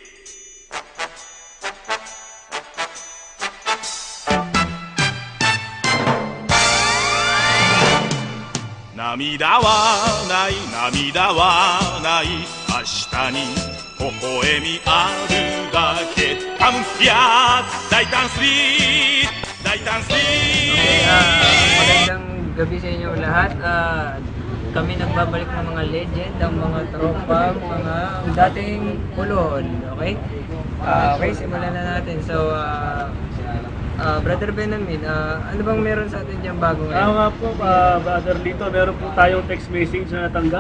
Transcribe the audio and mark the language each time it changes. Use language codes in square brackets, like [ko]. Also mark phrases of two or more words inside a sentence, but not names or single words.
[ja] 涙はない涙はない明日に微笑みあるだけカムヒア大胆スリー大胆スリー [tl] Magandang gabi sa inyo lahat. Kami nagbabalik ng mga legend, ang mga tropa, mga dating pulol. Okay? Okay, simulan na natin. So, Brother Benamin, ano bang meron sa atin dyan bago ngayon? Nga po, Brother Lito, meron po tayong [en] text message [tl] na natanggap.